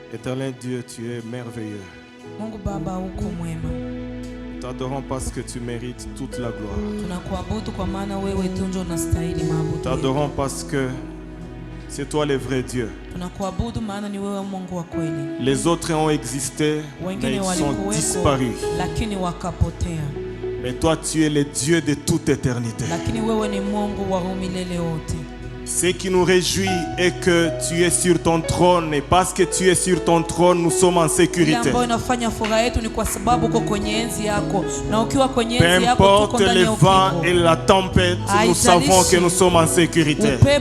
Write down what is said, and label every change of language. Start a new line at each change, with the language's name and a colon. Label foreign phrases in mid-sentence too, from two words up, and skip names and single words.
French: Éternel Dieu, tu es merveilleux.
Swahili: Mungu Baba uko mwema.
French: Nous t'adorons parce que tu mérites toute la gloire.
Swahili: Tunakuabudu kwa maana wewe tu ndio unastahili maabudu.
French: Nous t'adorons parce que c'est toi le vrai Dieu.
Swahili: Tunakuabudu maana ni wewe Mungu wa kweli.
French: Les autres ont existé, mais ils sont disparus.
Swahili: Lakini wakapotea.
French: Mais toi, tu es le Dieu de toute éternité.
Swahili: Lakini wewe ni Mungu wa milele wote.
French: Ce qui nous réjouit est que tu es sur ton trône, et parce que tu es sur ton trône, nous sommes en sécurité. Peu importe les vents et la tempête, nous savons que nous sommes en sécurité.